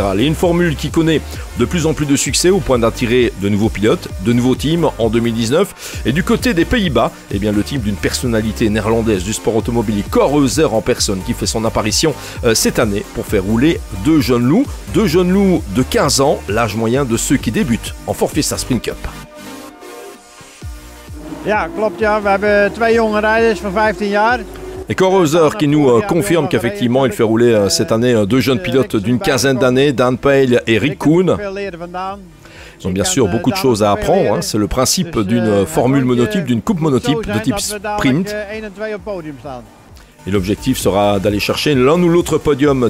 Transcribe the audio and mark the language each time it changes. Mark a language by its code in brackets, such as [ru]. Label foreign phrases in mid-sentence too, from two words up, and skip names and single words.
[fr] Et une formule qui connaît de plus en plus de succès au point d'attirer de nouveaux pilotes, de nouveaux teams en 2019. Et du côté des Pays-Bas, eh bien, le team d'une personnalité néerlandaise du sport automobile, Cor Heuser en personne, qui fait son apparition cette année pour faire rouler deux jeunes loups de 15 ans, l'âge moyen de ceux qui débutent en Ford Fiesta Sprint Cup. [nl] Ja, klopt ja. We hebben twee jonge rijders van 15 jaar. [fr] Et Cor Heuser qui nous confirme qu'effectivement il fait rouler cette année deux jeunes pilotes d'une quinzaine d'années, Dan Pale et Rick Koen. Ils ont bien sûr beaucoup de choses à apprendre, hein. C'est le principe d'une formule monotype, d'une coupe monotype de type sprint. Et l'objectif sera d'aller chercher l'un ou l'autre podium.